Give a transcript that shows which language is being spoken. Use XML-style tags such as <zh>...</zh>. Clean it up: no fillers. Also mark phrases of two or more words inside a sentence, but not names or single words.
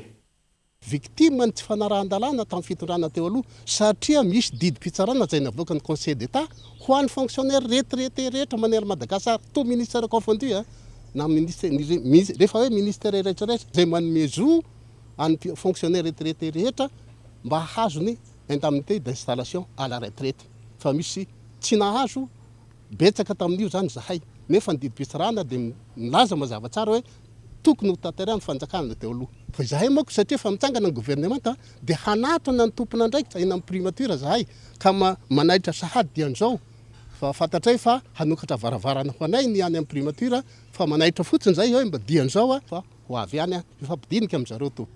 <mg>Victime ny tsy fanarahan-dalàna tamin'ny fitondrana teo aloha satria misy didim-pitsarana zay navoaka ny Conseil d'État ho an'ny</mg> <fr>fonctionnaire retraité</fr> <mg>rehetra manery Madagascar</mg> <fr>tout ministère confondu</fr> <mg>na rehefa hoe ministère rehetrarehetra zay manome zo an'ny</mg> <fr>fonctionnaire retraité</fr> <mg>rehetra mba hazony</mg> <fr>indemnité d'installation à la retraite</fr> <mg>fa misy tsy nahazo betsaka tamin'io zany zahay nefa ny didim-pitsarana dia milaza mazava tsara hoe tokony ho tanterahany fanjakana teo aloha. Fa zahay moako satria fa mitsangana ny gouvernement dia hanatona ny tompona ndraiky eny amin'ny primature zahay ka manaitra sahady dian'izao fa fantatray fa hanokatra varavarana ho anay ny any amin'ny primature fa manaitra fotsiny zay hoe mba dian'izao fa ho avy ihany mifampidinika amin'zareo to</mg>